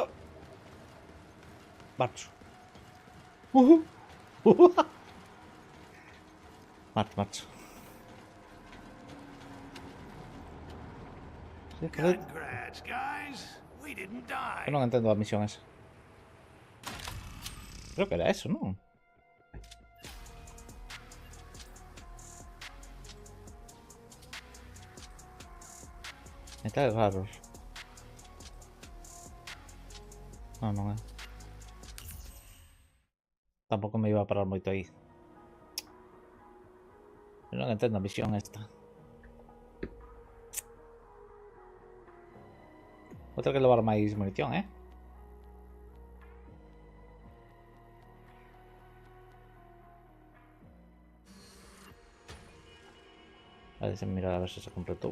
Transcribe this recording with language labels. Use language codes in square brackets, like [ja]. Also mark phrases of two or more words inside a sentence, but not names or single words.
[gl] Marcho. Marcho. [es] Sí, joder. [en] Congrats, guys. We didn't die. [es] Yo no entiendo la misión esa. Creo que era eso, ¿no? Metales raros. No, no, tampoco me iba a parar [gl] moito aí. Eu non entendo a misión esta. Vou ter que levar máis munición, eh? A ver, deixa mirar a ver se se completou.